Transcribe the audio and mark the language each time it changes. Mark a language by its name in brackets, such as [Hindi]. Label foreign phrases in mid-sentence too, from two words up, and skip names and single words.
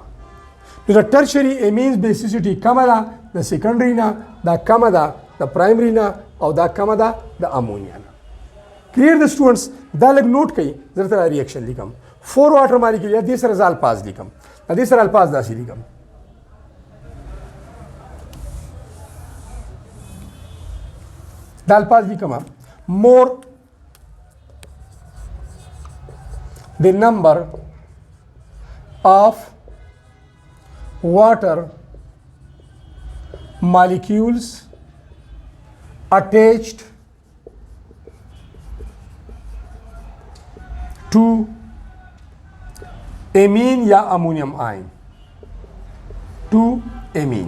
[Pashto] نو د [English] tertiary amines basicity [Pashto] کمه ده د سیکنډري نه، دا کمه ده د پرایمري نه، او دا کمه ده د امونیا نه. کلیر د سټوډنټس دا لږ نوٹ کړئ، زه درته ریاکشن لیکم. 4 [English] water molecule [Pashto] یا دې سره زه الفاظ لیکم، دې سره الفاظ داسې لیکم. دا الفاظ لیکم more [English] the number of water molecules attached to amine या ammonium ion, to amine.